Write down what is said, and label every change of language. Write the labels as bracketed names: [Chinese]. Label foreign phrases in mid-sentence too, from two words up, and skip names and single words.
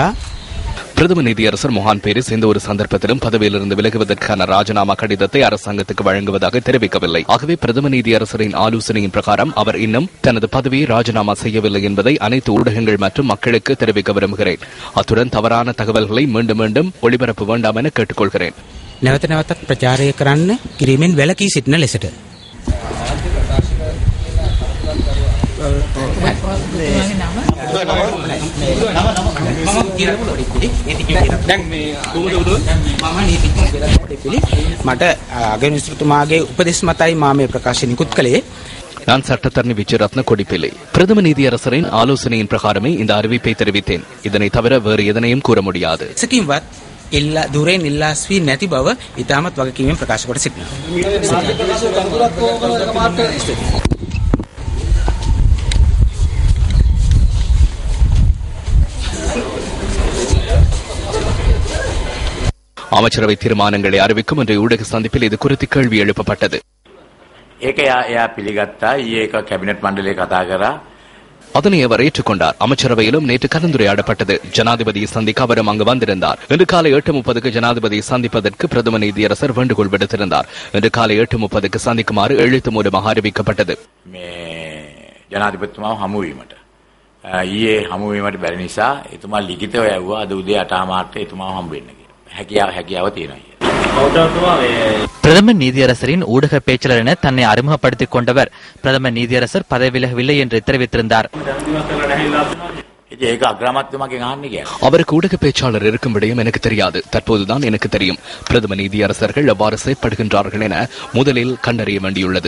[Tamil] பிரதம நீதியரசர் மொஹான் பீரிஸ் எந்த ஒரு சந்தர்ப்பத்திலும் பதவியிலிருந்து விலகுவதற்கான ராஜினாமா கடிதத்தை அரசாங்கத்துக்கு வழங்குவதாக தெரிவிக்கவில்லை. ஆகவே பிரதம நீதியரசரின் ஆலோசனையின் பிரகாரம் அவர் இன்னும் தனது பதவியை ராஜினாமா செய்யவில்லை என்பதை அனைத்து ஊடகங்கள் மற்றும் மக்களுக்கு தெரிவிக்க விரும்புகிறேன். அத்துடன் தவறான தகவல்களை மீண்டும் மீண்டும் ஒளிபரப்ப வேண்டாம் என கேட்டுக்கொள்கிறேன். [Sinhala] නැවත නැවතත් ප්‍රචාරය කරන්න කිරීමෙන් වැළකී සිටින ලෙසට මට අගමැතිතුමාගේ උපදෙස් මතයි මා මේ ප්‍රකාශය නිකුත් කළේ. [Tamil] நான் சட்டத்தரணி விஜயரத்ன கொடிப்பிள்ளை. பிரதம நீதியரசரின் ஆலோசனையின் பிரகாரமே இந்த அறிவிப்பை தெரிவித்தேன். இதனை தவிர வேறு எதனையும் கூற முடியாது. [Sinhala] දුරෙන් ඉල්ලාස් වී නැති බව ඉතාමත් වගකීමෙන් ප්‍රකාශ කොට සිටිනවා. [Tamil] அமைச்சரவை தீர்மானங்களை அறிவிக்கும் என்ற ஊடக சந்திப்பில் இது குறித்து கேள்வி எழுப்பப்பட்டது. அதனை அவர் ஏற்றுக்கொண்டார். அமைச்சரவையிலும் நேற்று கலந்துரையாடப்பட்டது. ஜனாதிபதியை சந்திக்க அவரும் அங்கு வந்திருந்தார். இன்று காலை 8:30 ஜனாதிபதியை சந்திப்பதற்கு பிரதம நீதியரசர் வேண்டுகோள் விடுத்திருந்தார். இன்று காலை 8:30 சந்திக்குமாறு எழுத்து மூலமாக அறிவிக்கப்பட்டது. [Sinhala] ජනාධිපතිතුමාව හමු වීමට ඊයේ හමු වීමට බැරි නිසා එතුමා ලිඛිතව යවුවා අද උදේ 8 මාර්ට එතුමාව හම්බ වෙන්න කියලා. හැකියාව තියෙනවා. [Tamil] பிரதமர் நீதியரசரின் ஊடக பேச்சாளர் என தன்னை அறிமுகப்படுத்திக் கொண்டவர் பிரதமர் நீதியரசர் பதவி விலகவில்லை என்று தெரிவித்திருந்தார். அவருக்கு ஊடக பேச்சாளர் இருக்கும் விடயம் எனக்கு தெரியாது. தற்போதுதான் எனக்கு தெரியும். பிரதம நீதியரசர்கள் எவ்வாறு செயற்படுகின்றார்கள் என முதலில் கண்டறிய வேண்டியுள்ளது.